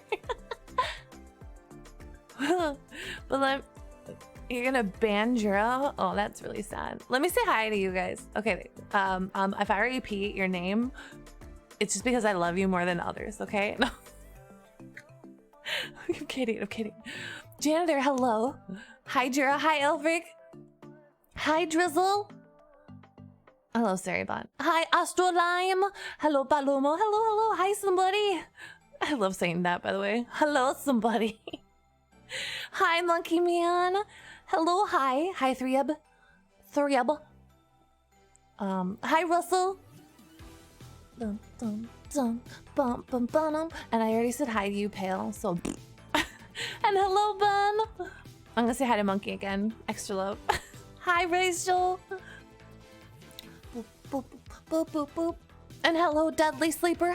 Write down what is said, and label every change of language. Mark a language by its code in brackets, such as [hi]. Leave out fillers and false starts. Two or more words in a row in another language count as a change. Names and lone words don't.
[en] But you're gonna ban Jura? Oh, that's really sad. Let me say hi to you guys. Okay, if I repeat your name, it's just because I love you more than others, okay? No. I'm kidding. Janitor, hello. Hi, Jura. Hi, Elfric. Hi, Drizzle. Hello, Saribon. Hi, Astrolime. Hello, Palomo. Hello. Hi, somebody. I love saying that, by the way. Hello, somebody. Hi, Monkey Man. Hello, hi. Hi, Threeb. Hi, Russell. Dum, dum, dum, bum, bum, bum. And I already said hi to you, Pale, so... And hello, Ben. I'm gonna say hi to Monkey again. Extra love. Hi, Rachel. Boop, boop, boop, boop, boop. And hello, Deadly Sleeper.